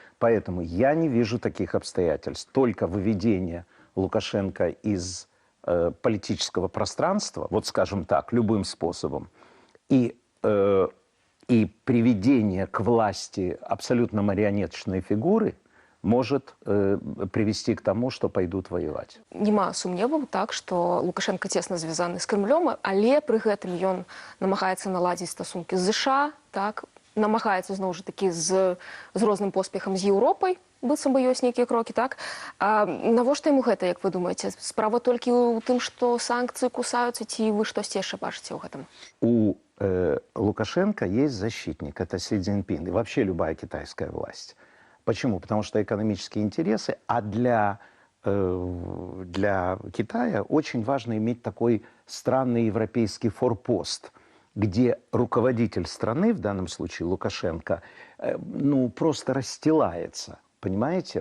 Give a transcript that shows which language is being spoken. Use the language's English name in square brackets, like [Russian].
[Russian] Поэтому я не вижу таких обстоятельств. Только выведение Лукашенко из политического пространства, вот скажем так, любым способом, и приведение к власти абсолютно марионеточной фигуры может привести к тому, что пойдут воевать. [Belarusian] Нема сумневаў, так, што Лукашенко цесна звязаны з Крымлём, але пры гэтым ён намагаецца наладзіць стасункі з ЗША, так, намагаецца зноў жа такі з розным поспехам з Еўропай, быццам бы ёсць нейкія крокі, так. Навошта яму гэта, як вы думаеце? Справа толькі ў тым, што санкцыі кусаюцца, ці вы штосьці яшчэ бачыце ў гэтым? [Russian] У Лукашенко есть защитник, это Си Цзиньпин, и вообще любая китайская власть. Почему? Потому что экономические интересы, а для для Китая очень важно иметь такой странный европейский форпост, где руководитель страны, в данном случае Лукашенко, ну, просто расстилается, понимаете?